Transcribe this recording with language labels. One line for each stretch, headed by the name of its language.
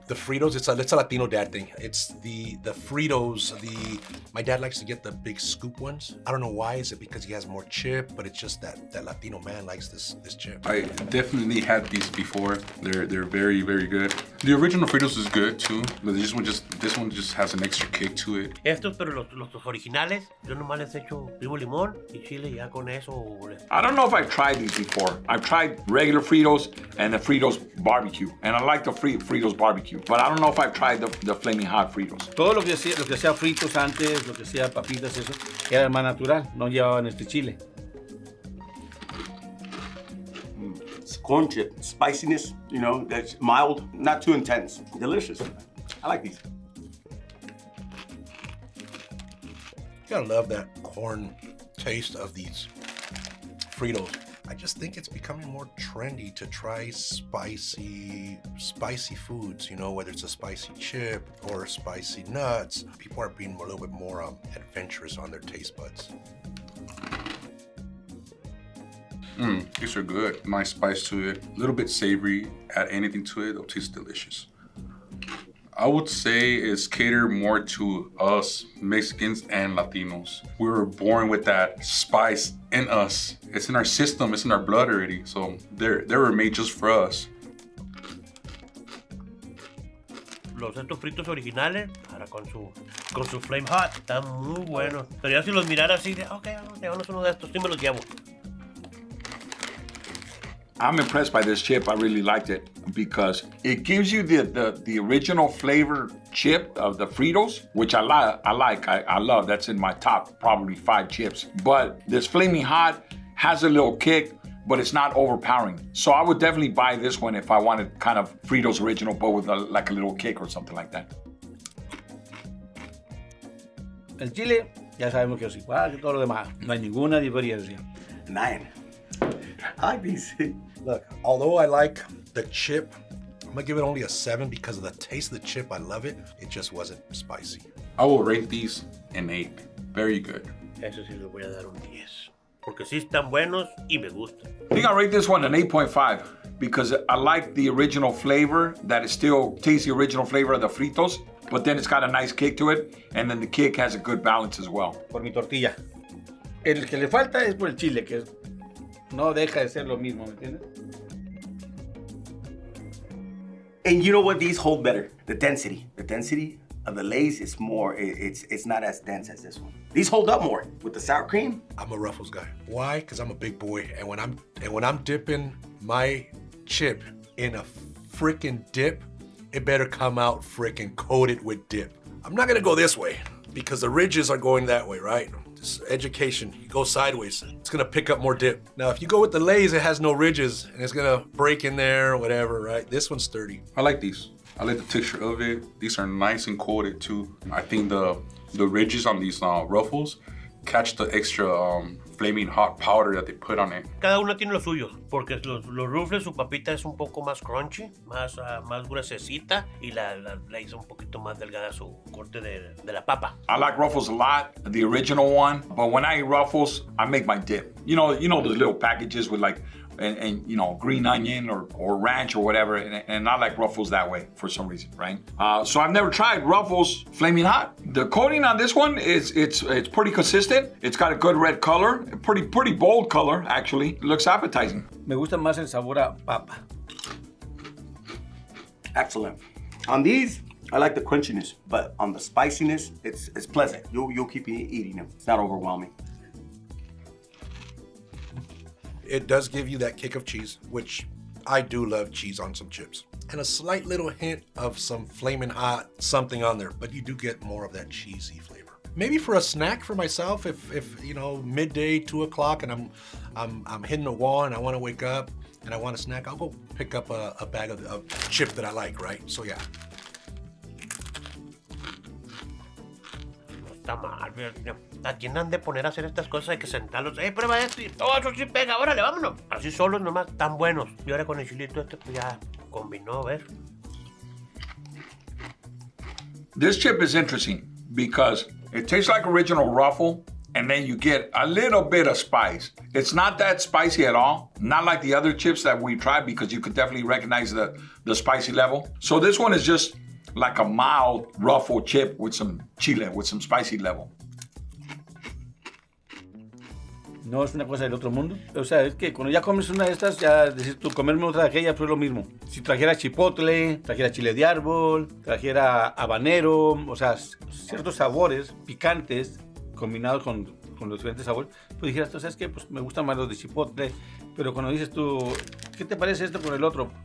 English: The Fritos, it's a Latino dad thing. It's the Fritos, my dad likes to get the big scoop ones. I don't know why, is it because he has more chip, but it's just that Latino man likes this chip. I definitely had these before. They're very, very good. The original Fritos is good too, but this one just has an extra kick to it.
Spanish: Estos, pero los originales, yo nomás les echo primo limón y chile, ya con eso.
English: I don't know if I've tried these before. I've tried regular Fritos and the Fritos barbecue, and I like the Fritos barbecue, but I don't know if I've tried the Flamin Hot Fritos.
Spanish: Todo lo que hacía fritos antes, lo que hacía papitas, eso, era más natural, no llevaban este chile.
English: It's corn chip. Spiciness, that's mild, not too intense. Delicious. I like these. You gotta love that corn taste of these Fritos. I just think it's becoming more trendy to try spicy foods, whether it's a spicy chip or spicy nuts. People are being a little bit more adventurous on their taste buds. These are good. Nice spice to it. A little bit savory. Add anything to it, it'll taste delicious. I would say it's catered more to us Mexicans and Latinos. We were born with that spice in us. It's in our system, it's in our blood already. So they were made just for us.
Spanish: Estos fritos originales, ahora con su Flamin Hot, están muy buenos. Pero ya si los mirara así, ok, llévanos uno de estos, sí me los llevo.
English: I'm impressed by this chip. I really liked it because it gives you the original flavor chip of the Fritos, which I like. I love. That's in my top probably 5 chips. But this Flaming Hot has a little kick, but it's not overpowering. So I would definitely buy this one if I wanted kind of Fritos original, but with like a little kick or something like that.
Spanish: El chile, ya sabemos que es igual que todo lo demás. No hay ninguna diferencia.
English: 9. I like these. Look, although I like the chip, I'm gonna give it only a 7 because of the taste of the chip. I love it. It just wasn't spicy. I will rate these an 8. Very good.
Spanish: Eso sí les voy a dar un 10. Porque sí están buenos y me gustan.
English: I think I'll rate this one an 8.5 because I like the original flavor, that it still tastes the original flavor of the Fritos, but then it's got a nice kick to it, and then the kick has a good balance as well.
Spanish: Por mi tortilla. El que le falta es por el chile, que no deja de ser lo mismo, ¿me entiendes?
English: And you know what? These hold better. The density. The density of the Lay's is more, it's not as dense as this one. These hold up more with the sour cream. I'm a Ruffles guy. Why? Because I'm a big boy, and when I'm dipping my chip in a freaking dip, it better come out freaking coated with dip. I'm not gonna go this way because the ridges are going that way, right? This education, you go sideways, it's gonna pick up more dip. Now, if you go with the Lay's, it has no ridges and it's gonna break in there or whatever, right? This one's sturdy. I like these. I like the texture of it. These are nice and coated too. I think the ridges on these Ruffles catch the extra Flaming Hot powder that they put on it.
Spanish: Cada uno tiene lo suyo, porque los Ruffles, su papita es un poco más crunchy, más gruesecita, y la hizo un poquito más delgada su corte de la papa.
English: I like Ruffles a lot, the original one, but when I eat Ruffles, I make my dip. You know those little packages with like, and green onion or ranch or whatever, and I like Ruffles that way for some reason, right? So I've never tried Ruffles Flaming Hot. The coating on this one it's pretty consistent. It's got a good red color, a pretty bold color actually. It looks appetizing.
Spanish: Me gusta más el sabor a papa.
English: Excellent. On these, I like the crunchiness, but on the spiciness, it's pleasant. You'll keep eating them. It's not overwhelming. It does give you that kick of cheese, which I do love cheese on some chips. And a slight little hint of some Flamin' Hot something on there, but you do get more of that cheesy flavor. Maybe for a snack for myself, if midday, 2 o'clock, and I'm hitting the wall and I want to wake up and I want a snack, I'll go pick up a bag of chip that I like, right? So yeah,
Spanish: está mal, fíjate. ¿A quién han de poner a hacer estas cosas? Hay que sentarlos. Prueba esto. Oh, eso sí pega. Órale, vámonos. Así solos nomás, tan buenos. Y ahora con el chilito este, pues ya combinó, ¿ves?
English: This chip is interesting because it tastes like original Ruffle, and then you get a little bit of spice. It's not that spicy at all, not like the other chips that we tried because you could definitely recognize the spicy level. So this one is just like a mild Ruffle chip with some chile, with some spicy level.
Spanish: No es una cosa del otro mundo. O sea, es que cuando ya comes una de estas, ya decís tú, comerme otra de aquellas, pues es lo mismo. Si trajera chipotle, trajera chile de árbol, trajera habanero, o sea, ciertos sabores picantes combinados con los diferentes sabores, pues dijeras, tú sabes que pues me gustan más los de chipotle, pero cuando dices tú, ¿qué te parece esto con el otro?